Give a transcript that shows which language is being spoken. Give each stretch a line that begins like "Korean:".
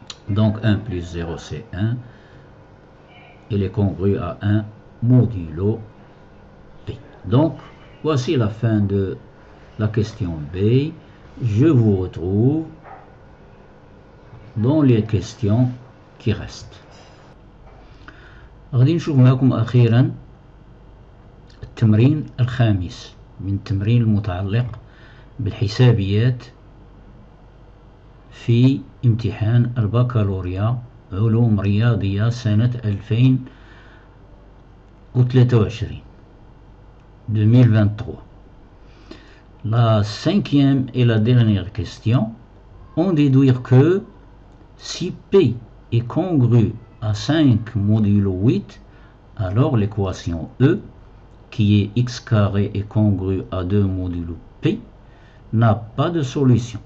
French: Donc 1 plus 0, c'est 1. Elle est congrue à 1 modulo P. Donc, voici la fin de la question B. Je vous retrouve dans les questions qui restent.
Arabic: غادي نشوف معكم أخيرا التمرين الخامس من التمرين المتعلق بالحسابيات في امتحان البكالوريا علوم رياضية سنة 2023.
French: La cinquième et la dernière question, on déduire que si P est congru à 5 modulo 8, alors l'équation E, qui est x carré est congru à 2 modulo P, n'a pas de solution.